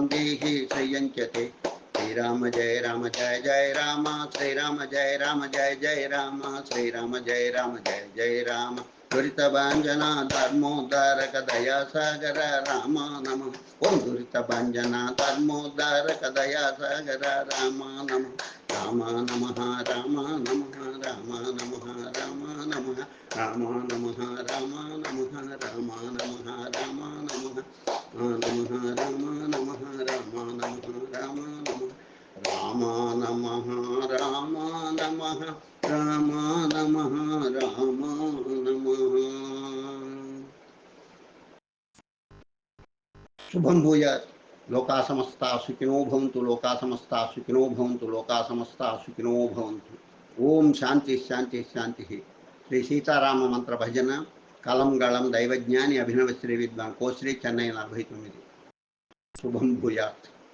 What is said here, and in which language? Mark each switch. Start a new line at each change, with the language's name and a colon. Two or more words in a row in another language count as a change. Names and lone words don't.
Sanskrit: దేహి శ్రియం చ తే శ్రీరామ జయ రామ జయ జయ రామ శ్రీరామ జయ రామ జయ జయ రామ శ్రీరామ జయ రామ జయ జయ రామ దురితభంజన ధర్మోద్ధారక దయా సాగర రామ నమః ఓం దురితభంజన ధర్మోద్ధారక దయా సాగర రామ నమః రామ నమః రామ నమః రామ నమః రామ నమః రామ నమః రామ నమః రామ నమః రామ నమః నమః రామ నమః రామ నమః రామ నమః రామ నమః రామ నమః రామ నమః రామ నమః. శుభం భూయాత్. లోకా సమస్తా సుఖినో భవంతు, లోకా సమస్తా సుఖినో భవంతు, లోకా సమస్తా సుఖినో భవంతు. ఓం శాంతి శాంతి శాంతి.
Telugu: శ్రీ సీతారామ మంత్ర భజన కలం గళం దైవజ్ఞాని అభినవ శ్రీ విద్వాన్ కోశ్రీ చెన్నై 49.
Sanskrit: శుభం భూయాత్.